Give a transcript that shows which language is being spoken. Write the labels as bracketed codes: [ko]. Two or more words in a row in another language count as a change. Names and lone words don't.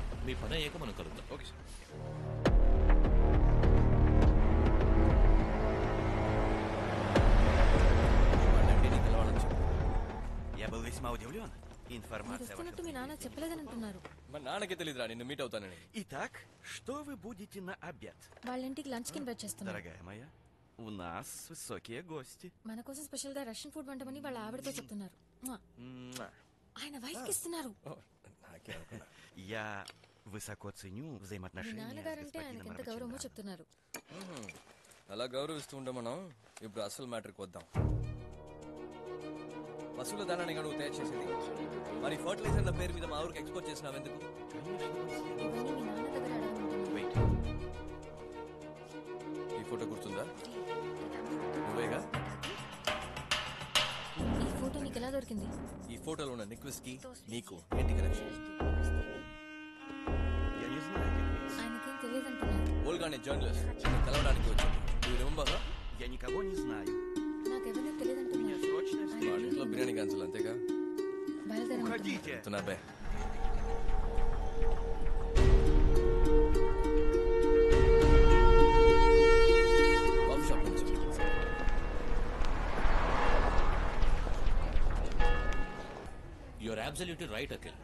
[te] మీ పని అయ్యాక మనం కలుద్దాం. [en] okay sir. [te] వస్తున్నట్టు మీ నాన్న చెప్పలేదని అంటున్నారు. మా నాన్నకి తెలియదురా నిన్ను మీట్ అవుతానని. [ru] Итак, что вы будете на обед? [te] వాళ్ళ ఇంటికి లంచ్ కి ఇన్వైట్ చేస్తున్నారు. [ru] Дорогая моя, у нас высокие гости. [te] మన కోసం స్పెషల్ గా [en] Russian food [te] వంటమని వాళ్ళ ఆవిడతో చెప్తున్నారు. ఆయన వైఫ్ కి ఇస్తున్నారు. [ru] Я высоко ценю [te] మీ [ru] взаимоотношения с [te] నాన్నగారంటే ఆయనకి [ru] господином [te] ఎంత గౌరవమో [ru] Раченко. [te] చెప్తున్నారు. అలా గౌరవిస్తూ ఉండే మనం ఇప్పుడు అసలు మ్యాటర్కి వద్దాం. పశువుల దానాన్ని నువ్వు తయారు చేసేది, మరి ఫర్టిలైజర్ల పేరు మీద మా ఊరికి ఎక్స్పోర్ట్ చేసినావు ఎందుకు? ఇవన్నీ మీ నాన్న దగ్గర అడగమంటున్నారు. [en] Wait. [te] ఈ ఫోటో గుర్తుందా? నువ్వేగా? ఈ ఫోటో నీకు ఎలా దొరికింది? ఈ ఫోటోలో ఉన్న నిక్వెస్ట్ కి నీకు ఏంటి కనెక్షన్? [ru] Я не знаю этих лиц. [te] ఆయనకేం తెలియదంటున్నారు. ఓల్గానే జర్నలిస్ట్ నిన్ను కలవడానికి వచ్చింది. నువ్వు రిమెంబర్? [ru] Я никого не знаю. [te] నాకెవరిని [ru] Мне [te] తెలియదంటున్నారు. [ru] срочно [te] వాళ్ళ [ru] встреча. [te] ఇంట్లో బిర్యానీ క్యాన్సిల్ అంతేగా? బయలుదేరమంటున్నారు. [ru] Уходите. [te] చెప్తున్నా బే. [en] coffee shop [te] నుంచి [en] you're absolutely right Akhil.